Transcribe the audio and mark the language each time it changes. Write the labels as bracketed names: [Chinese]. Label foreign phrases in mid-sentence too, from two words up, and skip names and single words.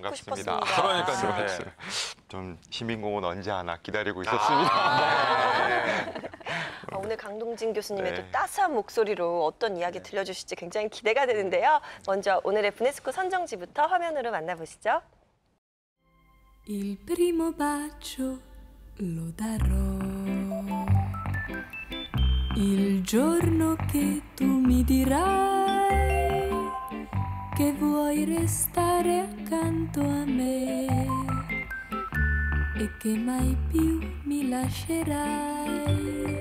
[Korean] 반갑습니다. 싶었습니다. 그러니까요. 네. 좀 시민공원 언제 하나 기다리고 있었습니다. 아, 오늘 강동진 교수님의 네. 또 따스한 목소리로 어떤 이야기 들려주실지 굉장히 기대가 되는데요. 먼저 오늘의 브네스코 선정지부터 화면으로 만나보시죠. [Italian] Il primo bacio lo darò il giorno che tu mi dirai che vuoi restare accanto a me e che mai più mi lascerai.